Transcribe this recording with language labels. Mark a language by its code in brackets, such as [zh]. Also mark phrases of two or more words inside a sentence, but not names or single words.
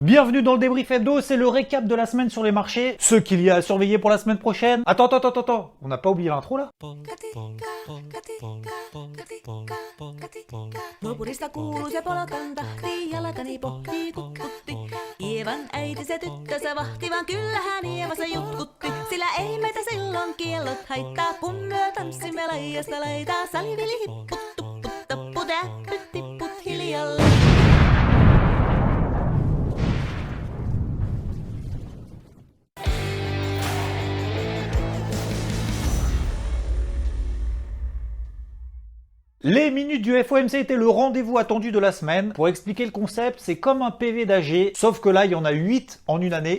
[fr] Bienvenue dans le débrief hebdo, c'est le récap de la semaine sur les marchés, ce qu'il y a à surveiller pour la semaine prochaine. Attends, on n'a pas oublié l'intro là? [fi] Nopurista kuuluu se polakan tahti, jalkani pohtii kutkutti. Ievan äiti se tyttönsä vahti, vaan kyllähän Ieva se jutkutti. Sillä ei meitä silloin kiellot haittaa, kun myö tanssimme laijasta laitaa. Salivili hipput, tupput, tapput, äppyt, tipput hiljalle. [fr] Les minutes du FOMC étaient le rendez-vous attendu de la semaine. Pour expliquer le concept, c'est comme un PV d'AG, sauf que là, il y en a 8 en une année.